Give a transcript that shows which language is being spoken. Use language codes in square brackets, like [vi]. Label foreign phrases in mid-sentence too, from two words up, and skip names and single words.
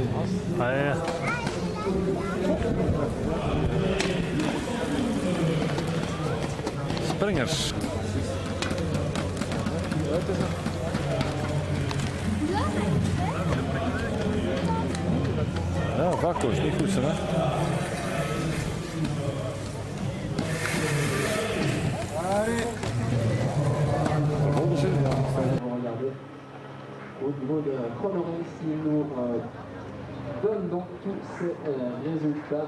[nl] Ah ja. Springers. Ja, Vakko is niet goed, hè? [fr] Au niveau de chronomètre, il nous donne donc tous ces résultats.